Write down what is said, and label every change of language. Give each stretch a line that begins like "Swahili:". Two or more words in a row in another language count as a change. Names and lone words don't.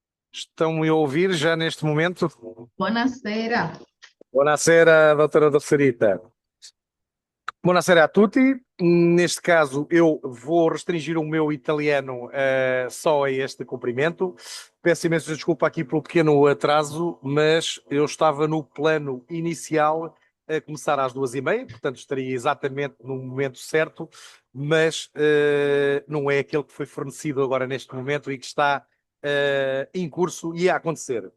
Portuguese: Estão-me a ouvir já neste momento?
Italian: Buonasera. Buonasera, doutora Docerita. Buonasera a tutti.
Portuguese: Neste caso, eu vou restringir o meu italiano só a este cumprimento. Peço imensa desculpa aqui pelo pequeno atraso, mas eu estava no plano inicial a começar às 2h30, portanto estaria exatamente no momento certo, mas não é aquele que foi fornecido agora neste momento e que está em curso e a acontecer.